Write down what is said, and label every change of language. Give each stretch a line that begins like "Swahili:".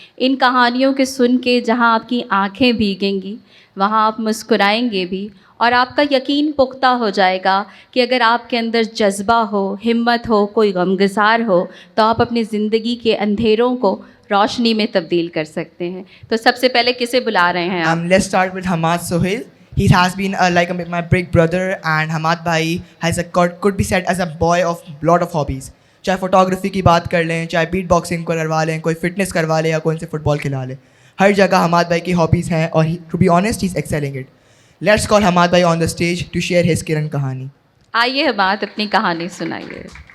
Hindi: इन कहानियों के सुन के जहाँ आपकी आँखें भीगेंगी वहाँ आप मुस्कुराएंगे भी, और आपका यकीन पुख्ता हो जाएगा कि अगर आपके अंदर जज्बा हो, हिम्मत हो, कोई गमगुसार हो, तो आप अपनी ज़िंदगी के अंधेरों को रोशनी में तब्दील कर सकते हैं। तो सबसे पहले किसे बुला रहे हैं आप?
English: Let's start with Hamad Sohail. He has been like my big brother, and Hamad bhai has could be said as a boy of lot of hobbies.
Hindi: चाहे फोटोग्राफी की बात कर लें, चाहे बीट बॉक्सिंग करवा लें, कोई फिटनेस करवा लें, या कोई से फुटबॉल खिला लें, हर जगह हमाद भाई की हॉबीज़ हैं, और
English: To be honest he is excelling it. Let's call Hamad भाई on the stage to share his किरण कहानी।
Hindi: आइए हमाद, अपनी कहानी सुनाइए।